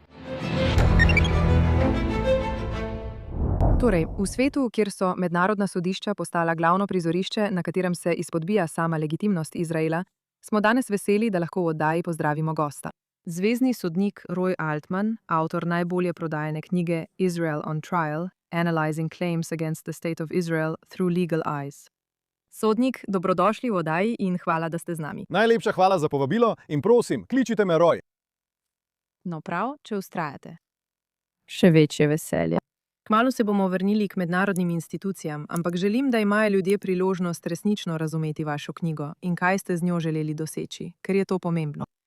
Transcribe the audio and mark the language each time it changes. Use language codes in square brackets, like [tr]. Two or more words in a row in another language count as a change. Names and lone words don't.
[sl] Torej, v svetu, kjer so mednarodna sodišča postala glavno prizorišče, na katerem se izpodbija sama legitimnost Izraela, smo danes veseli, da lahko v oddaji pozdravimo gosta. Zvezni sodnik Roy Altman, avtor najbolje prodajane knjige [en] Israel on Trial: Analyzing Claims Against the State of Israel Through Legal Eyes. [sl] Sodnik, dobrodošli v oddaji in hvala, da ste z nami. Najlepša hvala za povabilo in prosim, kličite me Roy. No prav, če vztrajate. Še večje veselje. Kmalu se bomo vrnili k mednarodnim institucijam, ampak želim, da imajo ljudje priložnost resnično razumeti vašo knjigo in kaj ste z njo želeli doseči, ker je to pomembno.